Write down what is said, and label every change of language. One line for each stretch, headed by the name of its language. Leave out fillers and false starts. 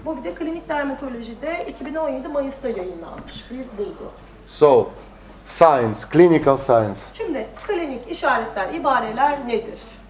Turkish: Bu bir de klinik dermatolojide 2017 Mayıs'ta yayınlanmış bir bulgu.
English: So, signs, clinical signs.
Turkish: Şimdi klinik işaretler, ibareler nedir?